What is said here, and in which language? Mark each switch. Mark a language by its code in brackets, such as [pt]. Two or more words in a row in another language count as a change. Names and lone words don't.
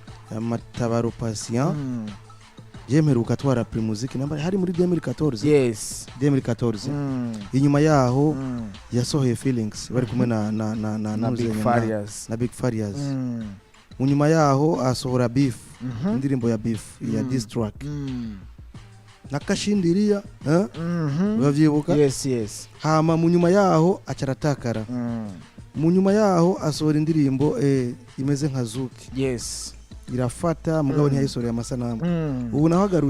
[rn] ya Matabaro Patient Jemeruka twara Primusic namba hari muri 2014 [en] yes [rn] 2014 inyuma yaho yasohoye Feelings bari kumwe na Big Farias unyuma yaho asohora Beef indirimbo ya Beef ya [en] diss track [rn] nakashindiriya bavyibuka [en] yes [rn] hama munyuma yaho acaratakara munyuma yaho asohora indirimbo imeze nka Zuki [en] yes [rn] irafata mugabo ntiyayisoreye amasanamu ubu nahagarutse